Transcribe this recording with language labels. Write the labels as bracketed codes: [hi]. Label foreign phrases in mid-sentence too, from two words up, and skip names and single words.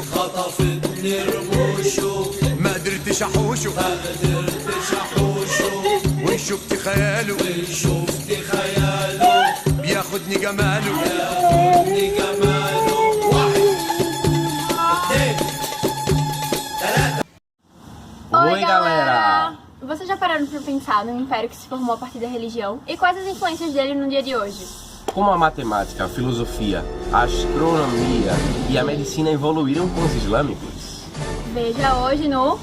[ar] خطفتني رموشه ما قدرتش احوشه ما قدرتش احوشه وان شفت خياله وإن شفت خياله بياخدني جماله ياخدني جماله واحد اثنين ثلاثة. [pt] Oi, galera! Vocês já pararam pra pensar no império que se formou a partir da religião? E quais as influências dele no dia de hoje? Como a matemática, a filosofia, a astronomia e a medicina evoluíram com os islâmicos? Veja hoje no...